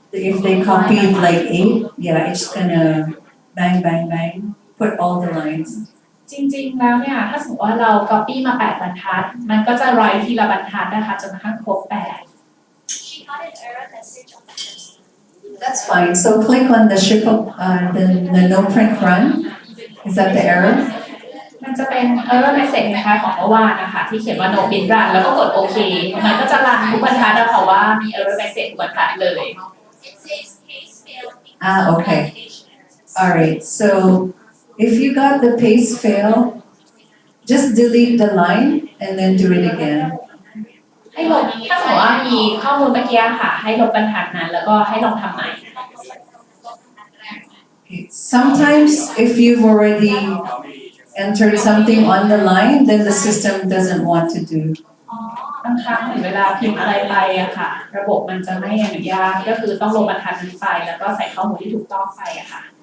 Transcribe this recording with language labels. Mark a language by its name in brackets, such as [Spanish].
[English] if they copied like 8, yeah, it's gonna bang, bang, bang, put all the lines. [Thai] จริงๆแล้วเนี่ยถ้าสมมติว่าเรา copy มา8บรรทัดมันก็จะร้อยทีละบรรทัดนะคะจนกระทั่งครบ8 [English] She got an error message on the first one. That's fine, so click on the ship, the no print run, is that the error? [Thai] มันจะเป็น error message คล้ายๆของเมื่อวานนะคะที่เขียนว่า [English] no print run [Thai] แล้วก็กดโอเคมันก็จะรันทุกบรรทัดนะคะว่ามี error message ทุกบรรทัดเลย [English] It says case failed because Ah, of okay. validation errors. Alright, so if you got the paste fail, just delete the line and then do it again. [Thai] ให้ลบถ้าสมมติว่ามีข้อมูลเมื่อกี้ค่ะให้ลบบรรทัดนั้นแล้วก็ให้ลองทำใหม่ [English] Okay, sometimes if you've already entered something on the line, then the system doesn't want to do. [Thai] บางครั้งถึงเวลาพิมพ์อะไรไปอะค่ะ ระบบมันจะไม่อนุญาตก็คือต้องลบบรรทัดนั้นไปแล้วก็ใส่ข้อมูลที่ถูกต้องไปอะค่ะ